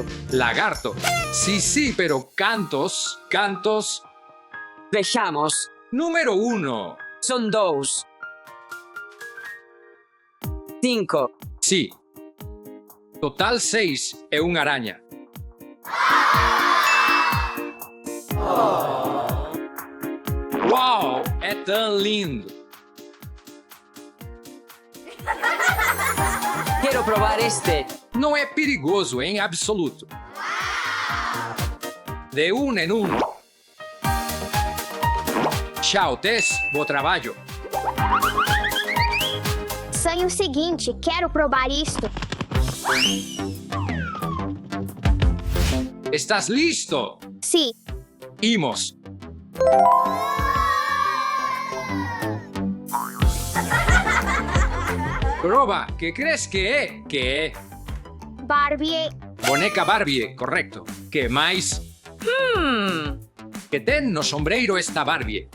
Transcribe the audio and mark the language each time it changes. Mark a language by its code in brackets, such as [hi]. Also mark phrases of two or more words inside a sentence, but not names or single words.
[gl] Lagarto. Sí, pero cantos. Vexamos. Número 1. Son 2. 5. Sí. Total 6 é unha araña. [pt] Uau, é tão lindo. Quero provar este. Não é perigoso em absoluto. De um em um. Tchau, Tess. Bom trabalho. Sei o seguinte, quero provar isto. [es] ¿Estás listo? Sí, [gl] Imos. Proba, ¿qué crees que é? Que é? Barbie, Boneca Barbie, correcto. Que máis? Que ten no sombreiro esta Barbie?